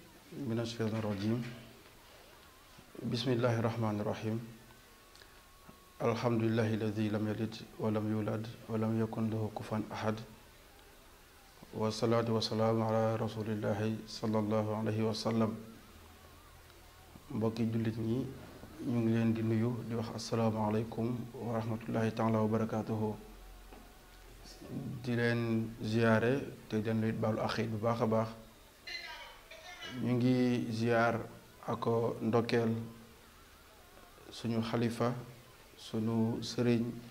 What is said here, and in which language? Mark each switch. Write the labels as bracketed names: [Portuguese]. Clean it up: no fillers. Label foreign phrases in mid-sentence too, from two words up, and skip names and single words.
[Arabic] من الشيطان الرجيم بسم الله الرحمن الرحيم الحمد لله الذي لم يلد ولم يولد ولم يكن له كفوا أحد والصلاة والسلام على رسول الله صلى الله عليه وسلم [Wolof] mbokki jullit ñi ñu ngi leen di nuyu di wax [Arabic] السلام عليكم ورحمة الله تعالى وبركاته [Wolof] di leen ziyaare te den leen baalu axiit bu baax a baax ñu ngi ziyaar ak ndokkeel suñu xalifa suñu sëriñ